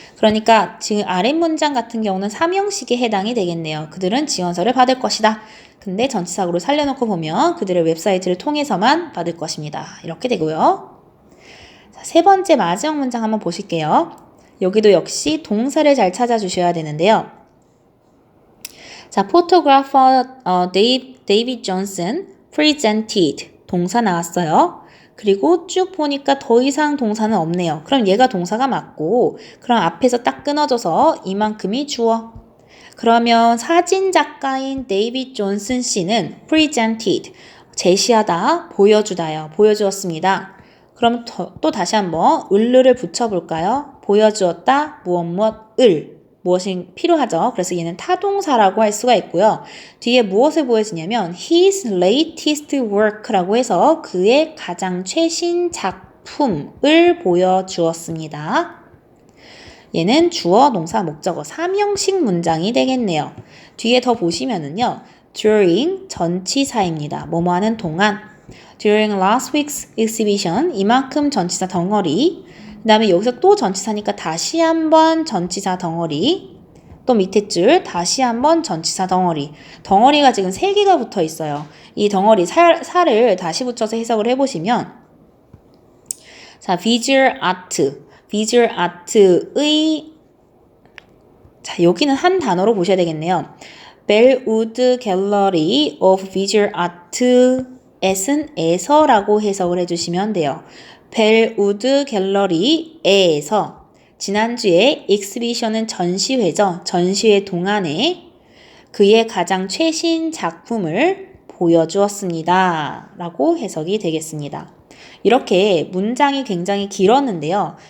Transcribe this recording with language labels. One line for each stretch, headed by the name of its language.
Korean: 그러니까 지금 아랫문장 같은 경우는 3형식에 해당이 되겠네요. 그들은 지원서를 받을 것이다. 근데 전치사구로 살려놓고 보면 그들의 웹사이트를 통해서만 받을 것입니다. 이렇게 되고요. 자, 세 번째 마지막 문장 한번 보실게요. 여기도 역시 동사를 잘 찾아주셔야 되는데요.
English: 자, photographer David Johnson presented.
Korean: 동사 나왔어요. 그리고 쭉 보니까 더 이상 동사는 없네요. 그럼 얘가 동사가 맞고 그럼 앞에서 딱 끊어져서 이만큼이 주어. 그러면 사진 작가인 데이빗 존슨 씨는 presented, 제시하다, 보여주다요. 보여주었습니다. 그럼 또 다시 한번 을을 붙여볼까요? 보여주었다, 무엇을. 무엇이 필요하죠. 그래서 얘는 타동사라고 할 수가 있고요. 뒤에 무엇을 보여주냐면
English: his latest work
Korean: 라고 해서 그의 가장 최신 작품을 보여주었습니다. 얘는 주어, 동사, 목적어 3형식 문장이 되겠네요. 뒤에 더 보시면은요. during 전치사입니다. 뭐뭐 하는 동안.
English: During last week's exhibition,
Korean: 이만큼 전치사 덩어리. 그 다음에 여기서 또 전치사니까 다시 한번 전치사 덩어리. 또 밑에 줄 다시 한번 전치사 덩어리. 덩어리가 지금 3개가 붙어 있어요. 이 덩어리 살을 다시 붙여서 해석을 해보시면 자, visual art의 자, 여기는 한 단어로 보셔야 되겠네요. Bellwood Gallery of Visual Art에서라고 해석을 해주시면 돼요. 벨우드 갤러리에서 지난주에 exhibition은 전시회죠. 전시회 동안에 그의 가장 최신 작품을 보여주었습니다. 라고 해석이 되겠습니다. 이렇게 문장이 굉장히 길었는데요.